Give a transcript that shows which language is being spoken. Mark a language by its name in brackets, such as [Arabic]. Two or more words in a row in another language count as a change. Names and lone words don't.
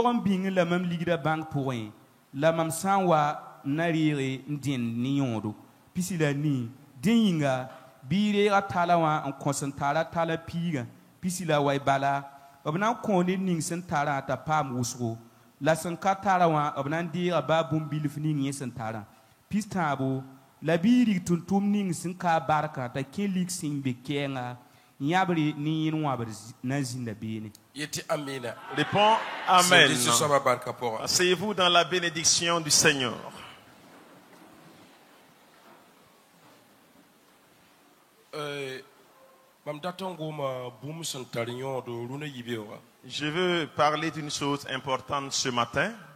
[Mossi] n bĩng la mam ligda bãng pʋgẽ la mam sã n wa n na reege n dẽnd ne yõodo pisi la nii dẽ yĩnga bɩ reega tala wã n kõs n tara tala piigã pisi la way bala b na n kõ ned ning sẽn tarã t'a paam wʋsgo la sẽn ka tara wã b na n deega baa bũmb-bilf ning yẽ sẽn tarã pis tãabo la bɩ rig tʋm-tʋm ning sẽn ka barkã t'a kẽ lik sẽn be kɛɛnga yãbre ne yẽn wãbr na n zĩnda beene. [French] Réponds Amen. Asseyez-vous dans la bénédiction du Seigneur. Je veux parler d'une chose importante ce matin.